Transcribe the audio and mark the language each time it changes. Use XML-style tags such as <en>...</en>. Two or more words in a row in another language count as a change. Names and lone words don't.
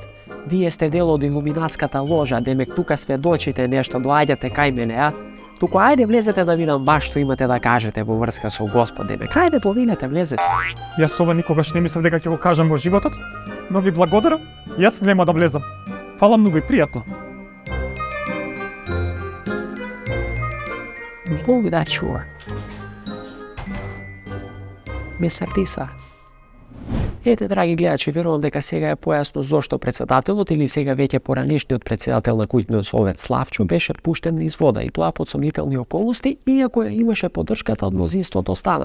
<mk>Вие сте дел од илуминатската ложа, демек тука сведочите нешто, доаѓате кај мене, Туку ајде влезете да видам баш што имате да кажете во врска со Господ, демек. Ајде повинете, влезете. Јас ова никогаш не мислев дека ќе го кажам во животот, но ви благодарам. Јас нема да влезам. Фала многу и пријатно. Бог да чува. Мистер Тиса. Ете, драги гледачи, верувам дека сега е појасно зошто председателот или сега веќе поранешниот председател на култниот совет Славчо беше пуштен низ вода и тоа под сомнителни околности, иако ја имаше поддршката од мнозинството останај.</mk>